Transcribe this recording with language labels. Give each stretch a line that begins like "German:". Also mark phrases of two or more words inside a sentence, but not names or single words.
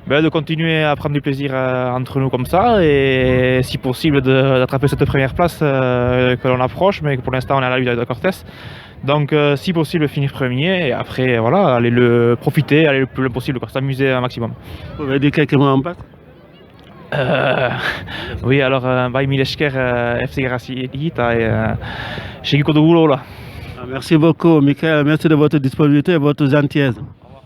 French: De continuer à prendre du plaisir entre nous comme ça et si possible d'attraper cette première place que l'on approche, mais que pour l'instant on est à la lutte de Cortés. Donc si possible finir premier et après voilà, aller le profiter, aller le plus loin possible, s'amuser un maximum. Vous pouvez dire quelques mots en bas? Oui, alors
Basque: bai mila esker FC Garassi eta segiko dugu lola.
French: Merci beaucoup, Michael. Merci de votre disponibilité et votre gentillesse.